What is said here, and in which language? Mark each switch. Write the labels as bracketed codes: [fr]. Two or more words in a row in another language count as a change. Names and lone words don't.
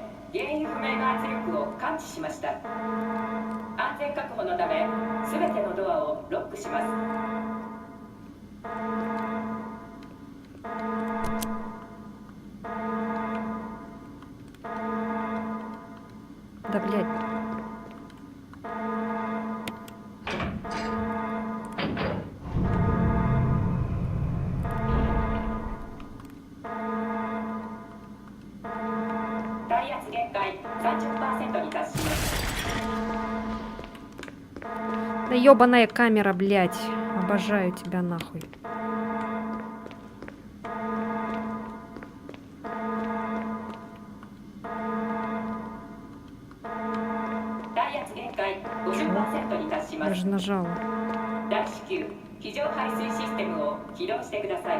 [ja] 原因不明の圧力を感知しました。安全確保のため全てのドアをロックします。 [ru] Да блядь. [ja] Дай 圧限界 30% に達します。 [ru] Да ёбаная камера, блядь. Обожаю тебя нахуй. [ja] Дай 圧限界 50% に達しま [ru] Я [ja] す。 [ru] же нажала. [ja] 大至急非常排水システムを起動してください。